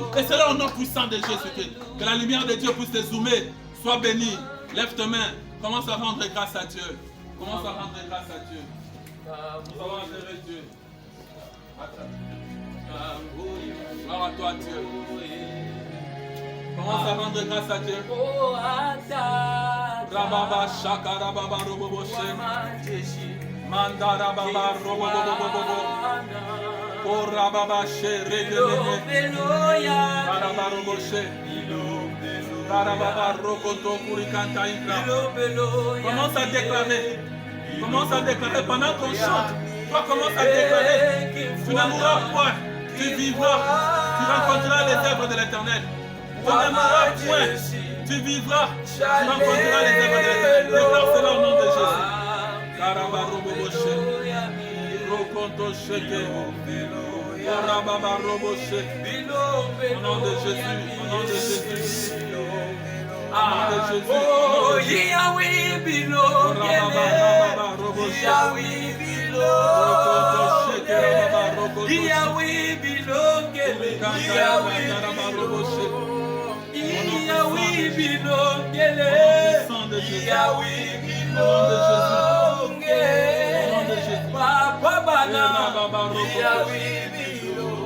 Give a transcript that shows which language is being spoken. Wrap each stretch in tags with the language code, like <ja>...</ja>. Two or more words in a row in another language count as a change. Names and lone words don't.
<fr>Et c'est là au nom puissant de Jésus-Christ. Que la lumière de Dieu puisse te zoomer. Sois béni. Lève tes mains. Commence à rendre grâce à Dieu. Commence à rendre grâce à Dieu. Nous allons adorer Dieu. Gloire à toi Dieu. Commence à rendre grâce à Dieu. Rababa shaka rababa robobo shem. Mandara baba robobo. O rababa she regelene. Rababa robo she. Rababa rokoto kurikanta inkra. Commence à déclarer. Commence à déclarer pendant qu'on chante. Toi commence à déclarer. Tu ne mourras point. Tu vivras. Tu rencontreras les œuvres de l'Éternel. Tu ne mourras point. Tu vivras. Tu rencontreras les œuvres de l'Éternel. Déclare cela au nom de Jésus. Karaba roboboshe. Rokonto sheke. Karababa roboshe. Au nom de Jésus. Au nom de Jésus. Oh, Yahweh belong, Yahweh belong, Yahweh belong, Yahweh belong, Papa Bana, Yahweh belong.</fr>